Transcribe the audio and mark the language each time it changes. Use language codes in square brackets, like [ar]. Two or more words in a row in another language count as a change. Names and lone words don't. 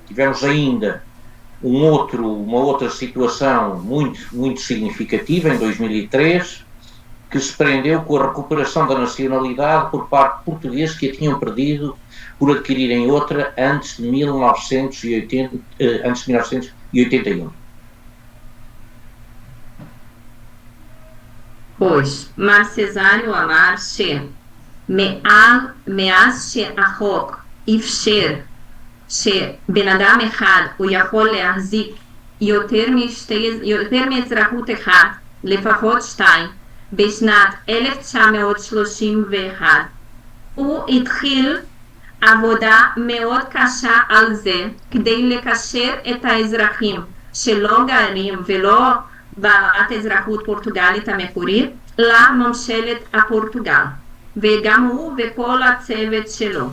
[pt] Tivemos ainda uma outra situação muito significativa em 2003, que se prendeu com a recuperação da nacionalidade por parte de portugueses que a tinham perdido por adquirirem outra antes de 1981. Pois, [he] מר סזריו אמר שמאז שהחוק אפשר שבן אדם אחד הוא יכול להחזיק יותר מאזרחות אחת, לפחות שתיים, בשנת 1931, הוא התחיל עבודה מאוד קשה על זה כדי לקשר את האזרחים שלא גרים ולא בעלת אזרחות פורטוגלית המקורית לממשלת הפורטוגל, וגם הוא וכל הצוות שלו.